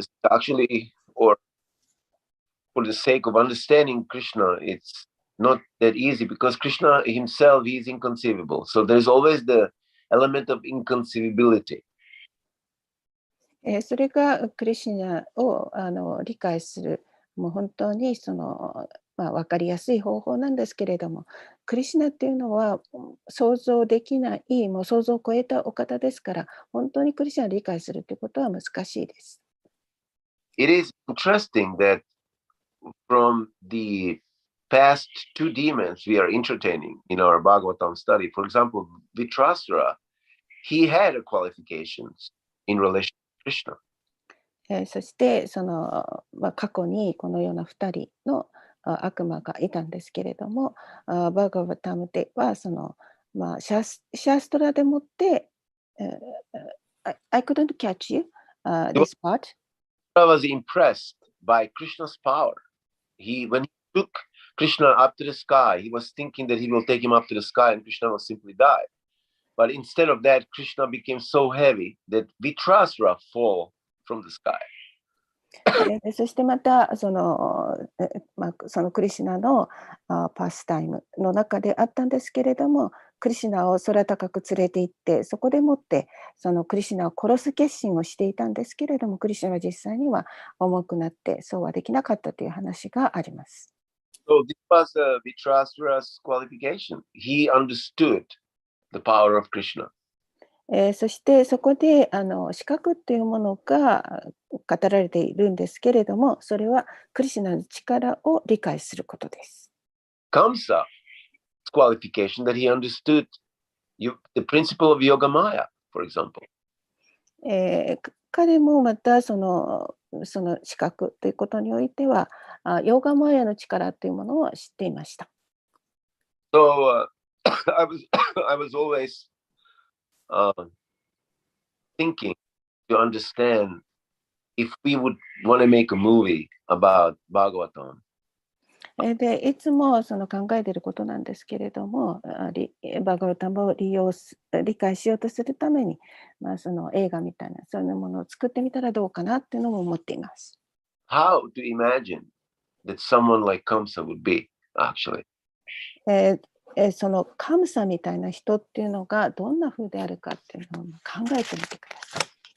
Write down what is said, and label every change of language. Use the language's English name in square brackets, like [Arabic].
[English] Actually, or for the sake of understanding Krishna, it's not that easy because Krishna himself, he is inconceivable. So there's always the element of inconceivability. [Japanese] それがクリシュナを理解するもう本当に分かりやすい方法なんですけれども、クリシュナっていうのは想像できない、もう想像を超えたお方ですから、本当にクリシュナを理解するということは難しいです。 [English] It is interesting that from the past two demons we are entertaining in our Bhagavatam study, for example, Vitrasura, he had qualifications in relation to Krishna. [Japanese] そして過去にこのような2人の悪魔がいたんですけれども、バーガバタムではシャーストラでもって、 [English] I couldn't catch you, this part. I was impressed by Krishna's power. When he took Krishna up to the sky, he was thinking that he will take him up to the sky and Krishna will simply die. But instead of that, Krishna became so heavy that Vitrasura fall from the sky. [Japanese] そしてまたそのクリシュナのパスタイムの中であったんですけれども、クリシュナを空高く連れて行って、そこでもってそのクリシュナを殺す決心をしていたんですけれども、クリシュナは実際には重くなってそうはできなかったという話があります。 [English] So this was Vitrasura's qualification. He understood the power of Krishna. [Japanese] そしてそこで資格というものが語られているんですけれども、それはクリシュナの力を理解することです。 [English] Kamsa's qualification that he understood the principle of Yoga Maya, for example. [Japanese] 彼もまたその資格ということにおいては、ヨーガマヤの力というものを知っていました。 [English] So I was always thinking to understand if we would want to make a movie about Bhagavatam. [Japanese] でいつもその考えていることなんですけれども、バガワタムを理解しようとするために、その映画みたいなそういうものを作ってみたらどうかなっていうのも思っています。 [English] How to imagine that someone like Kamsa would be, actually. [Japanese] そのカムサみたいな人っていうのがどんな風であるかっていうのを考えてみてください。